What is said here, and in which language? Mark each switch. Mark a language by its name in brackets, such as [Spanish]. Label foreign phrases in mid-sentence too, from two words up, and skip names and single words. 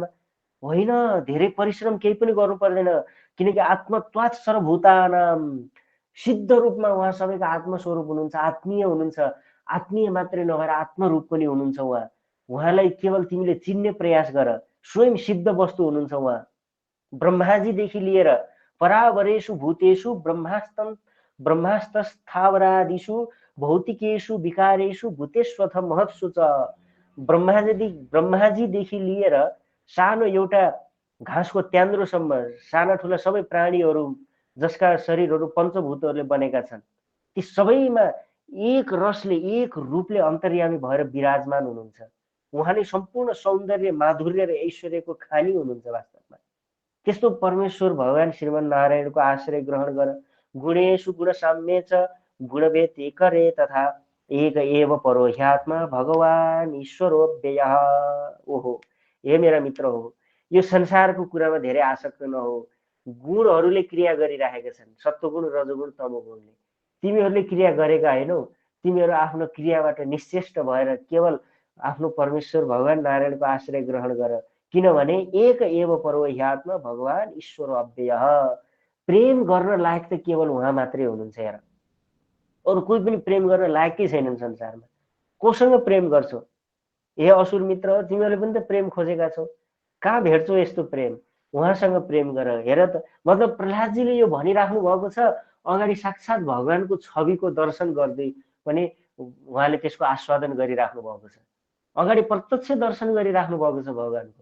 [Nepali] होइन, धेरै परिश्रम केही पनि गर्नु पर्दैन, किनकि [Sanskrit] आत्मत्वात् सर्वभूतानां, [Nepali] सिद्ध रूपमा उहाँ सबैको आत्मस्वरूप हुनुहुन्छ, आत्मीय हुनुहुन्छ। आत्मीय मात्रै नभएर आत्मरूप पनि हुनुहुन्छ उहाँ। उहाँलाई केवल तिमीले चिन्ने प्रयास गर, स्वयं सिद्ध वस्तु हुनुहुन्छ उहाँ। ब्रह्माजीदेखि लिएर [Sanskrit] परावरेषु भूतेषु ब्रह्मास्तस्थावरादिषु भौतिकेषु विकारेषु भूतेष्वथ महत्सु च। [Nepali] ब्रह्माजीदेखि लिएर सानो एउटा घाँसको त्यान्द्रोसम्म साना ठुला सबै प्राणीहरू जसका शरीरहरू पञ्चभूतहरूले बनेका छन्, ती सबैमा एक रसले, एक रूपले अन्तर्यामी भएर विराजमान हुनुहुन्छ। उहाँले सम्पूर्ण सौन्दर्य, माधुर्य र ऐश्वर्यको खानी हुनुहुन्छ वास्तवमा। त्यस्तो परमेश्वर भगवान श्रीमन नारायणको आश्रय ग्रहण गर। [Sanskrit] गुणेषु गुणसाम्ये च गुणभेद एकरे तथा एक एव परो ह्यात्मा भगवान ईश्वरोऽव्ययः। [Nepali] ओहो, हे मेरा मित्र हो, यो संसारको कुरामा धेरै आसक्त नहो। गुणहरूले क्रिया गरिराखेका छन्, सत्वगुण, रजोगुण, तमोगुणले। तिमीहरूले क्रिया गरेका होइनौ, तिमीहरू आफ्नो क्रियाबाट निश्चेष्ट भएर केवल आफ्नो परमेश्वर भगवान नारायणको आश्रय ग्रहण गर, किनभने [Sanskrit] एक एव परो ह्यात्मा भगवान ईश्वर अव्ययः। [Nepali] प्रेम गर्न लायक त केवल उहाँ मात्रै हुनुहुन्छ। हेर, अरू कोही पनि प्रेम गर्न लायकै छैनन् संसारमा। कोसँग प्रेम गर्छौ? हे असुर मित्र, तिमीहरूले पनि त प्रेम खोजेका छौ, कहाँ भेट्छौ यस्तो प्रेम? उहाँसँग प्रेम गर। हेर त, मतलब प्रहलादजीले यो भनिराख्नु भएको छ, अगाडि साक्षात् भगवानको छविको दर्शन गर्दै पनि उहाँले त्यसको आस्वादन गरिराख्नु भएको छ, अगाडि प्रत्यक्ष दर्शन गरिराख्नु भएको छ भगवानको।